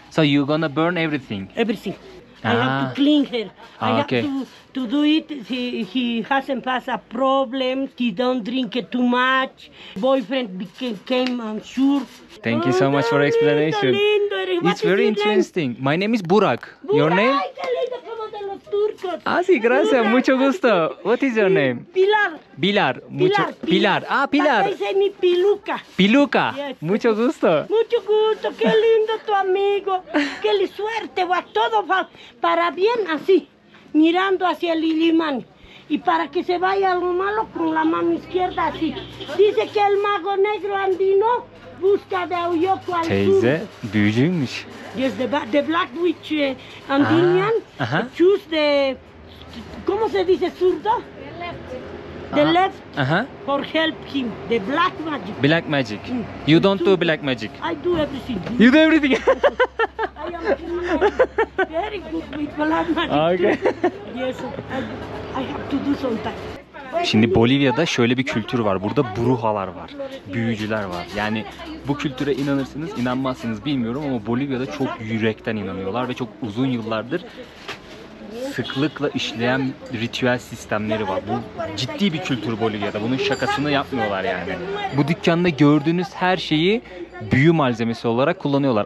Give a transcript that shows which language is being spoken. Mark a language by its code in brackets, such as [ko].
[en] So you're gonna burn everything? Everything. I have to clean her. I Okay. have to do it. He hasn't passed a problem. He don't drink it too much. Boyfriend became unsure. Thank you so much for explanation. [es] Lindo. [en] It's very interesting. My name is Burak. Your name? [es] Ay, qué lindo, como de los turcos. Sí, gracias. Burak. Mucho gusto. [en] What is your name? Pilar. Pilar. Pilar. Pilar. [es] Esa es mi piluca. Piluca. [en] Yes. [es] Mucho gusto. Mucho gusto, qué lindo tu amigo. Qué suerte, va todo para bien así, mirando hacia el Lilimán. Y para que se vaya algo malo con la mano izquierda así. Dice que el mago negro andino busca de Auyoko al sur. [tr] Teyze büyücüymüş. [en] Yes, the black witch Andinian choose the, [es] ¿cómo se dice zurdo? [en] The left for help him, the black magic. Black magic. You don't do black magic. I do everything. You do everything. I am very good with black magic. Okay. Too. Yes, I have to do sometimes. [tr] Şimdi Bolivya'da şöyle bir kültür var. Burada bruhalar var. Büyücüler var. Yani bu kültüre inanırsınız, inanmazsınız bilmiyorum ama Bolivya'da çok yürekten inanıyorlar ve çok uzun yıllardır sıklıkla işleyen ritüel sistemleri var. Bu ciddi bir kültür Bolivya'da. Bunun şakasını yapmıyorlar yani. Bu dükkanda gördüğünüz her şeyi büyü malzemesi olarak kullanıyorlar.